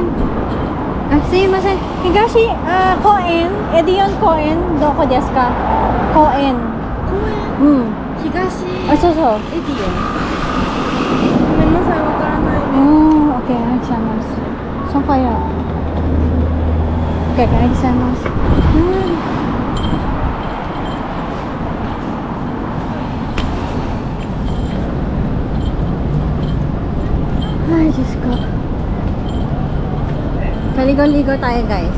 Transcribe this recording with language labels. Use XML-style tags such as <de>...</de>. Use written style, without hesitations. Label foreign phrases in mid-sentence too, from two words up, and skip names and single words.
<ja>あ、すみません。東、公園. エディオン公園. どこですか? 公園。公園?東。あ、そう。エディオン. ごめんなさい、わからないね。オッケー、ありがとう.</ja> <tl>Saan kaya? Okay, arigatou. Ay, Diyos ko. Kaligo-ligo tayo guys.</tl>